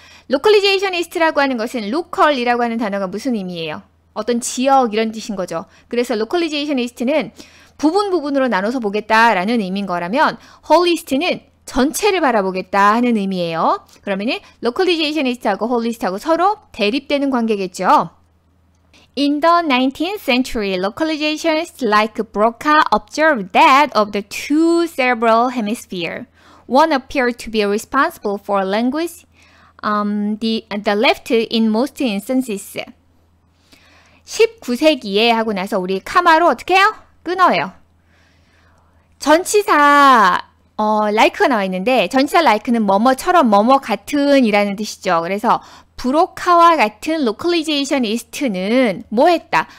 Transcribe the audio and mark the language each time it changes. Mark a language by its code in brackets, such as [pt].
[ko] localizationist라고 하는 것은 local이라고 하는 단어가 무슨 의미예요? 어떤 지역 이런 뜻인 거죠. 그래서 localizationist는 부분으로 나눠서 보겠다라는 의미인 거라면 holist는 전체를 바라보겠다 하는 의미예요. 그러면은 localizationist하고 holist하고 서로 대립되는 관계겠죠. [en] In the 19th century, localizationists like Broca observed that of the two cerebral hemispheres, one appeared to be responsible for language, the left in most instances. [ko] 19세기에 하고 나서 우리 카마로 어떻게 해요? 끊어요. 전치사 like가 나와 있는데 전치사 like는 뭐뭐처럼 뭐뭐 같은 이라는 뜻이죠. 그래서 브로카와 같은 localizationist는 뭐 했다?